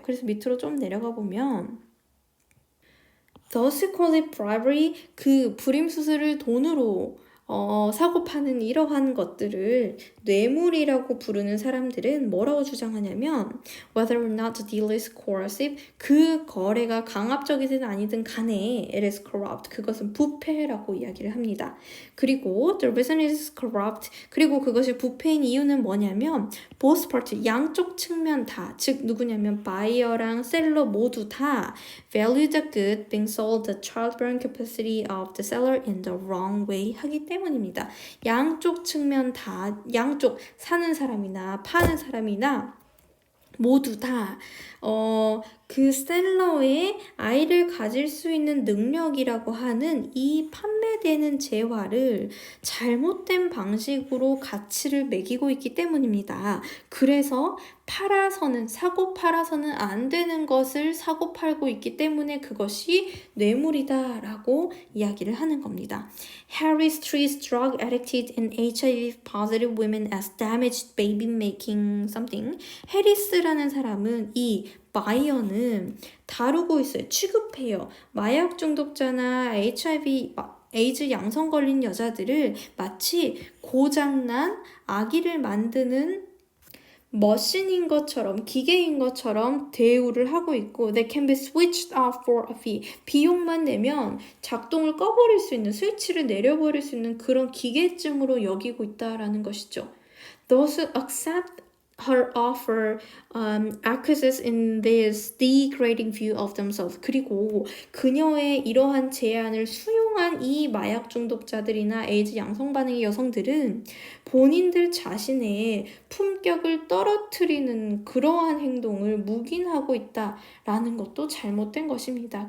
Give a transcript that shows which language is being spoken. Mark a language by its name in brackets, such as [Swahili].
[Korean] 그래서 밑으로 좀 내려가 보면 [English] Those who call it bribery, [Korean] 그 불임수수를 돈으로 사고 파는 이러한 것들을 뇌물이라고 부르는 사람들은 뭐라고 주장하냐면 [English] whether or not the deal is coercive, [Korean] 그 거래가 강압적이든 아니든 간에 [English] it is corrupt, [Korean] 그것은 부패라고 이야기를 합니다. 그리고 [English] the reason it is corrupt, [Korean] 그리고 그것이 부패인 이유는 뭐냐면 [English] both party, [Korean] 양쪽 측면 다, 즉 누구냐면 바이어랑 셀러 모두 다 [English] value the good being sold the childbearing capacity of the seller in the wrong way [Korean] 하기 때문입니다. 양쪽 측면 다, 양쪽 사는 사람이나 파는 사람이나 모두 다 그 셀러의 아이를 가질 수 있는 능력이라고 하는 이 판매되는 재화를 잘못된 방식으로 가치를 매기고 있기 때문입니다. 그래서 사고 팔아서는 안 되는 것을 사고 팔고 있기 때문에 그것이 뇌물이다라고 이야기를 하는 겁니다. [English] Harry treats drug addicted and HIV positive women as damaged baby making something. [Korean] 해리스라는 사람은 이 바이어는 다루고 있어요. 취급해요. 마약 중독자나 HIV, 에이즈 양성 걸린 여자들을 마치 고장난 아기를 만드는 머신인 것처럼, 기계인 것처럼 대우를 하고 있고 [English] They can be switched off for a fee. [Korean] 비용만 내면 작동을 꺼버릴 수 있는, 스위치를 내려버릴 수 있는 그런 기계쯤으로 여기고 있다라는 것이죠. [English] Those who accept her offer acquiesce in this degrading view of themselves. [Korean] 그리고 그녀의 이러한 제안을 수용한 이 마약 중독자들이나 에이즈 양성 반응의 여성들은 본인들 자신의 품격을 떨어뜨리는 그러한 행동을 묵인하고 있다라는 것도 잘못된 것입니다.